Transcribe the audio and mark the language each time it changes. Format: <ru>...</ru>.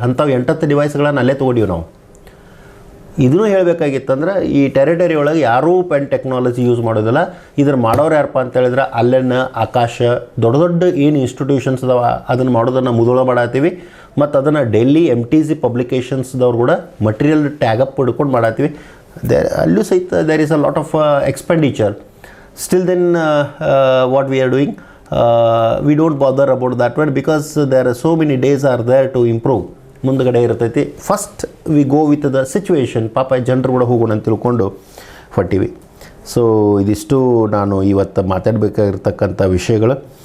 <kn>ಅಂಥವು 8 ಡಿವೈಸ್ಗಳನ್ನು ಅಲ್ಲೇ ತೊಗೊಂಡಿವಿ ನಾವು. ಇದನ್ನು ಹೇಳಬೇಕಾಗಿತ್ತಂದ್ರೆ ಈ ಟೆರಿಟರಿ ಒಳಗೆ ಯಾರೂ ಪೆನ್ ಟೆಕ್ನಾಲಜಿ ಯೂಸ್ ಮಾಡೋದಿಲ್ಲ. ಇದ್ರ ಮಾಡೋರು ಯಾರಪ್ಪ ಅಂತ ಹೇಳಿದ್ರೆ ಅಲ್ಲೇನ ಆಕಾಶ ದೊಡ್ಡ ಏನು ಇನ್ಸ್ಟಿಟ್ಯೂಷನ್ಸ್ ಅದಾವ ಅದನ್ನು ಮಾಡೋದನ್ನು ಮುದೋಳ ಮಾಡತ್ತೀವಿ. ಮತ್ತು ಅದನ್ನು ಡೆಲ್ಲಿ MTC ಪಬ್ಲಿಕೇಶನ್ಸ್ದವ್ರು ಕೂಡ ಮಟೀರಿಯಲ್ ಟ್ಯಾಗಪ್ ಹಿಡ್ಕೊಂಡು ಮಾಡತ್ತೀವಿ. ಅಲ್ಲೂ ಸಹಿತ</kn> <en>There is a lot of expenditure. Still then what we are doing, we don't bother about that one because there are so many days are there to improve.</en> <kn>ಮುಂದುಗಡೆ ಇರ್ತೈತಿ.</kn> <en>First we go with the situation.</en> <kn>ಪಾಪ ಜನರು ಕೂಡ ಹೋಗೋಣ ಅಂತ ತಿಳ್ಕೊಂಡು ಹೊಟ್ಟಿವಿ. So ಇದಿಷ್ಟು ನಾನು ಇವತ್ತು ಮಾತಾಡಬೇಕಾಗಿರ್ತಕ್ಕಂಥ ವಿಷಯಗಳು.</kn>